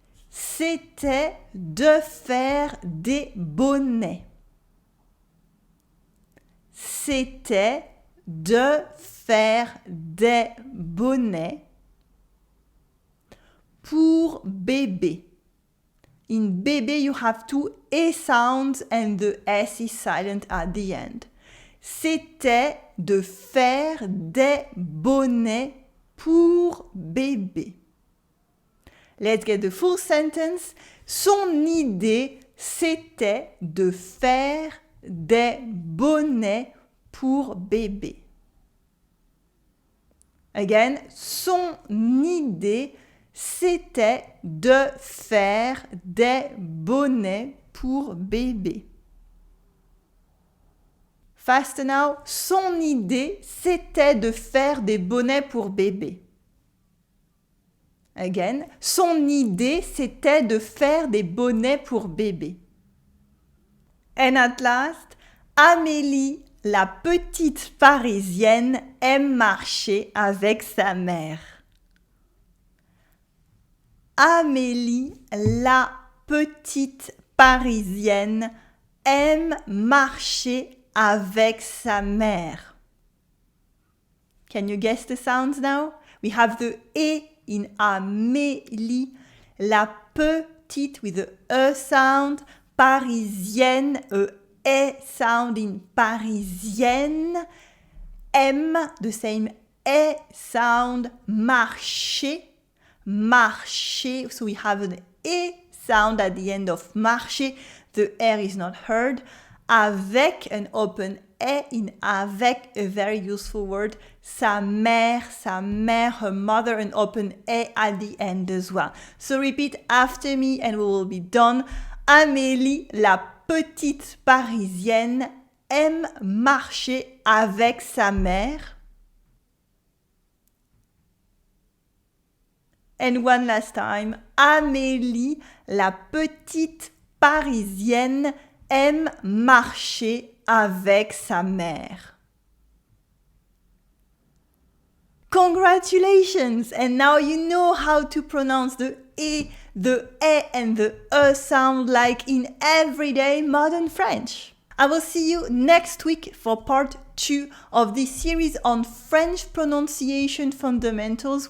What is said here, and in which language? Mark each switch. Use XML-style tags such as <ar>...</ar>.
<fr>C'était de faire des bonnets. C'était de faire des bonnets pour bébé.</fr> <en>In bébé, you have two E sounds and the S is silent at the end.</en> <fr>C'était de faire des bonnets pour bébé.</fr> <en>Let's get the full sentence.</en> <fr>Son idée, c'était de faire des bonnets pour bébé.</fr> <en>Again,</en> <fr>son idée, c'était de faire des bonnets pour bébé.</fr> <en>Fast now,</en> <fr>son idée, c'était de faire des bonnets pour bébé.</fr> <en>Again,</en> <fr>son idée, c'était de faire des bonnets pour bébé.</fr> <en>And at last,</en> <fr>Amélie, la petite Parisienne, aime marcher avec sa mère. Amélie, la petite Parisienne, aime marcher avec sa mère.</fr> <en>Can you guess the sounds now? We have the E in Amélie,</en> <fr>la petite</fr> <en>with the E sound, parisienne, E sound in parisienne, M, the same E sound, marcher, marcher, so we have an E sound at the end of marcher, the R is not heard, avec an open E in avec, a very useful word,</en> <fr>sa mère,</fr> <en>her mother, an open E at the end as well. So repeat after me and we will be done.</en> <fr>Amélie, la petite Parisienne, aime marcher avec sa mère.</fr> <en>And one last time.</en> <fr>Amélie, la petite Parisienne, aime marcher avec sa mère.</fr> <en>Congratulations! And now you know how to pronounce the E and the E sound like in everyday modern French. I will see you next week for part 2 of this series on French pronunciation fundamentals.</en>